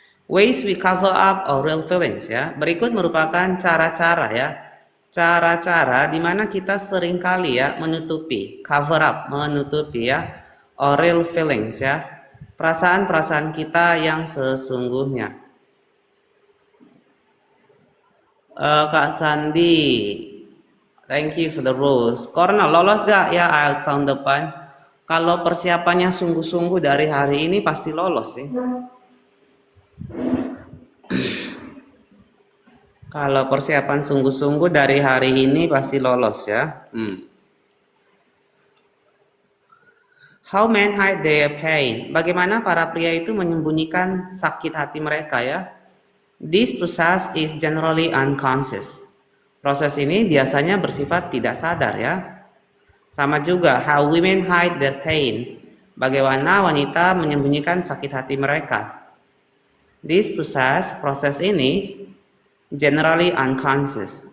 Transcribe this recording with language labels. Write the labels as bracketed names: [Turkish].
[English] Ways we cover up our real feelings ya. [Indonesian] Berikut merupakan cara-cara ya. Cara-cara di mana kita seringkali ya menutupi, cover up, menutupi ya, [English] our real feelings [Indonesian] ya. Perasaan-perasaan kita yang sesungguhnya. [English] Kak Sandi, thank you for the rules. [Indonesian] Cornel, lolos gak ya IELTS tahun depan? Kalau persiapannya sungguh-sungguh dari hari ini pasti lolos sih. Kalau persiapan sungguh-sungguh dari hari ini pasti lolos ya. [English] How men hide their pain. [Indonesian] Bagaimana para pria itu menyembunyikan sakit hati mereka ya. [English] This process is generally unconscious. [Indonesian] Proses ini biasanya bersifat tidak sadar ya. Sama juga [English] how women hide their pain. [Indonesian] Bagaimana wanita menyembunyikan sakit hati mereka. [English] This process, [Indonesian] proses ini [English] generally unconscious.